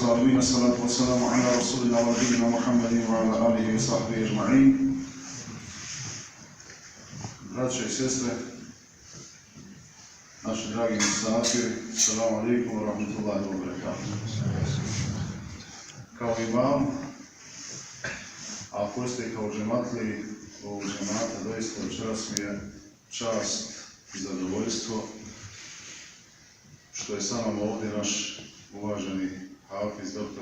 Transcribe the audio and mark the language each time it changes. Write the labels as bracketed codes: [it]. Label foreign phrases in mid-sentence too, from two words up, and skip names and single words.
[ar] العالمين والصلاة والسلام على رسولنا ونبينا محمد وعلى آله وصحبه أجمعين. [bs] Braće i sestre, naši dragi musafiri, [ar] السلام عليكم ورحمة الله وبركاته. [bs] Kao imam, a ako ste kao džematliji ovog džemata, doista večeras mi je čast i zadovoljstvo što je sa nama ovdje naš uvaženi hafiz, dr.